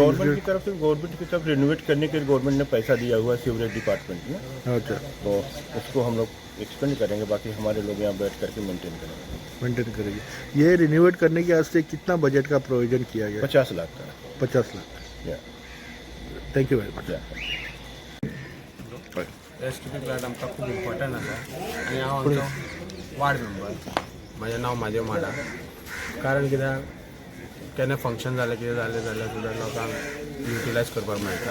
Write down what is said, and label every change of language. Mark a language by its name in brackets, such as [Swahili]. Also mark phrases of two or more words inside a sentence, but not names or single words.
[Hindi] गवर्नमेंट की तरफ रिनोवेट करने के लिए गवर्नमेंट ने पैसा दिया हुआ है [English] sewerage department [Hindi] में। अच्छा, तो उसको हम लोग एक्सपेंड करेंगे, बाकी हमारे लोग यहाँ बैठ करके मेंटेन करेंगे। मेंटेन करेंगे। ये रिन्यूएट करने के वास्ते कितना बजट का प्रोविजन किया गया? 50 लाख का। 50 लाख। या [English] thank you very much. या [Konkani] एसटीपी प्लॅट आमकां खूब इम्पॉर्टंट आसा आनी हांव आमचो वार्ड मेंबर, म्हजें नांव म्हादेव माडा. कारण कित्याक केन्ना फंक्शन जालें कितें जालें जाल्यार सुद्दां लोकांक युटिलायज करपाक मेळटा.